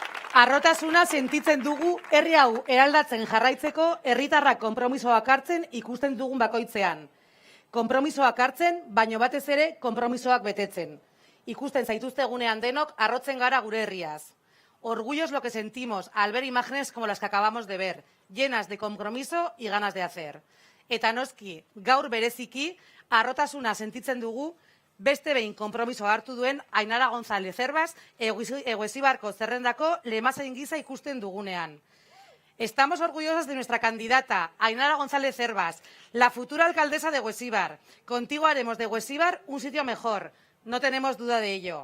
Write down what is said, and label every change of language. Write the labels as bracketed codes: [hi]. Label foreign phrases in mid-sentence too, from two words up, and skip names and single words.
[eu] Harrotasuna sentitzen dugu herri hau eraldatzen jarraitzeko herritarrak konpromisoak hartzen ikusten dugun bakoitzean. Konpromisoak hartzen, baino batez ere konpromisoak betetzen. Ikusten zaituztegunean denok harrotzen gara gure herriaz. [es] Orgullo es lo que sentimos al ver imágenes como las que acabamos de ver, llenas de compromiso y ganas de hacer. [eu] Eta noski, gaur bereziki, harrotasuna sentitzen dugu, beste behin konpromiso hartu duen Ainara González Herbas Eguesibarko zerrendako lemazain gisa ikusten dugunean. [es] Estamos orgullosos de nuestra candidata, Ainara González Herbas, la futura alcaldesa de Eguesibar. Contigo haremos de Eguesibar un sitio mejor, no tenemos duda de ello.